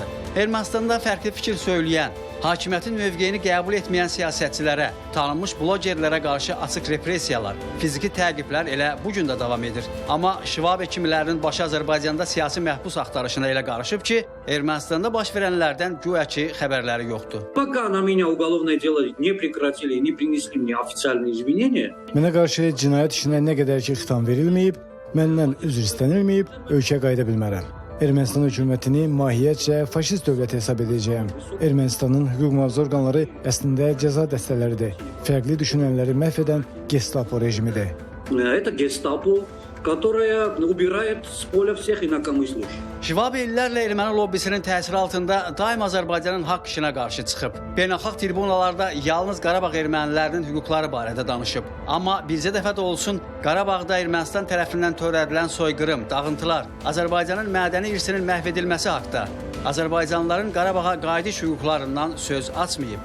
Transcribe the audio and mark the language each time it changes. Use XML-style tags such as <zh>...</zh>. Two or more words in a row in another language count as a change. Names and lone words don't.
<az>Ermənistanda fərqli fikir söyləyən, hakimiyyətin mövqeyini qəbul etməyən siyasətçilərə, tanınmış blogerlərə qarşı açıq repressiyalar, fiziki təqiblər elə bu gün də davam edir. Amma Schwabe kimilərinin başı Azərbaycanda siyasi məhbus axtarışına elə qarışıb ki, Ermənistanda baş verənlərdən güya ki xəbərləri yoxdur.</az> <ru>Пока на меня уголовное дело не прекратили и не принесли мне официальные извинения.</ru> <az>Mənə qarşı cinayət işinə nə qədər ki xitam verilməyib, məndən üzr istənilməyib, ölkəyə qayıda bilmərəm. Ermənistan hökumətini mahiyyətcə faşist dövlət hesab edəcəyəm. Ermənistanın hüquq mühafizə orqanları əslində cəza dəstələridir. Fərqli düşünənləri məhv edən Gestapo rejimidir.</az> <ru>Это Гестапо, которая убирает с поля всех инакомыслящих.</ru> <az>Schwabe illərlə erməni lobbisinin təsiri altında daim Azərbaycanın haqq işinə qarşı çıxıb. Beynəlxalq tribunalarda yalnız Qarabağ ermənilərinin hüquqları barədə danışıb. Amma bircə dəfə də olsun Qarabağda Ermənistan tərəfindən törədilən soyqırım, dağıntılar, Azərbaycanın mədəni irsinin məhv edilməsi haqqında, Azərbaycanlıların Qarabağa qayıdış hüquqlarından söz açmayıb.</az>